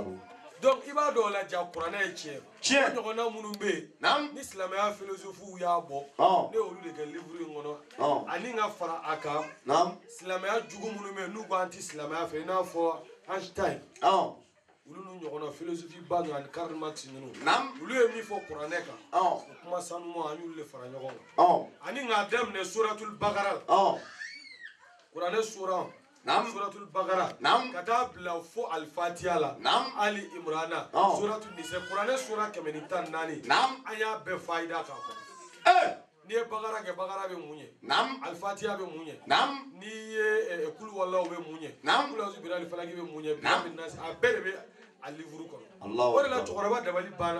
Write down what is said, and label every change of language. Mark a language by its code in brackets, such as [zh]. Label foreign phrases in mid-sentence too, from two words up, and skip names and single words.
[bm] donc i b'a dɔn o la ja kuranɛ ye tiɲɛ o ɲɔgɔnna minnu bɛ yen ni silamɛya philosophe y'a bɔ ne y'olu de kɛ livre in kɔnɔ ani ka fara a kan silamɛya jugu minnu bɛ yen n'u ko an tɛ silamɛya fɛ i n'a fɔ Einstein olu n'u ɲɔgɔnna philosophie ba ninnu ani Karl Marx ninnu olu ye min fɔ kuranɛ kan o kuma sanuman an y'olu de fara ɲɔgɔn kan ani k'a daminɛ suratul Bakara kuranɛ sura suratul Bakara ka taa bila fo al-Fatiha la Ali Imrana suratul Nisa kuranɛ sura 114 an y'a bɛɛ fayida k'a kɔnɔ n'i ye Bakara kɛ Bakara bɛ mun ye al-Fatiha bɛ mun ye n'i ye kulu wallahu bɛ mun ye kulu azu birali falaki bɛ mun ye a bɛɛ de bɛ a livre kɔnɔ Allahu o de la Akbar. cɛkɔrɔba dabali banna